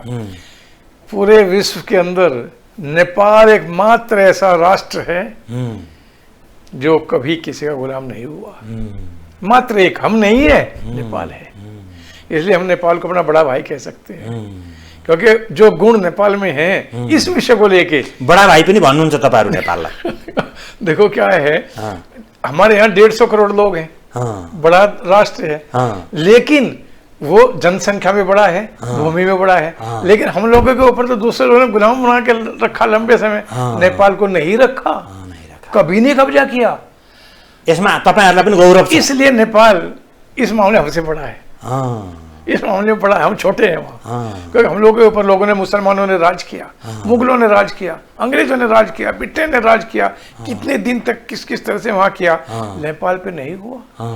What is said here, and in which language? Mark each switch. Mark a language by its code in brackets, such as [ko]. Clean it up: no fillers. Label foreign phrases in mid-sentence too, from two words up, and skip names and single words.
[hi] पूरे विश्व के अंदर नेपाल एकमात्र ऐसा राष्ट्र है जो कभी किसी का गुलाम नहीं हुआ। मात्र एक, हम नहीं है, नेपाल है। इसलिए हम नेपाल को अपना बड़ा भाई कह सकते हैं, क्योंकि जो गुण नेपाल में है इस विषय को लेके। बड़ा भाई [ne] पनि भन्नुहुन्छ तपाईहरु नेपाललाई। [hi] देखो क्या है, हमारे यहाँ 150 करोड़ लोग हैं। हाँ। बड़ा राष्ट्र है, हाँ। लेकिन वो जनसंख्या में बड़ा है, भूमि में बड़ा है, लेकिन हम लोगों के ऊपर तो दूसरे लोगों ने गुलाम बना के रखा लंबे समय। नेपाल को नहीं रखा, कभी नहीं कब्जा किया। [ne] यसमा तपाईहरुलाई पनि गौरव छ। [hi] इसलिए नेपाल इस मामले हमसे बड़ा है, हाँ। इस मामले में बड़ा है, हम छोटे हैं वहाँ। क्योंकि हम लोगों के ऊपर लोगों ने, मुसलमानों ने राज किया, मुगलों ने राज किया, अंग्रेजों ने राज किया, ब्रिटेन ने राज किया, कितने दिन तक किस किस तरह से वहाँ किया। नेपाल पे नहीं हुआ।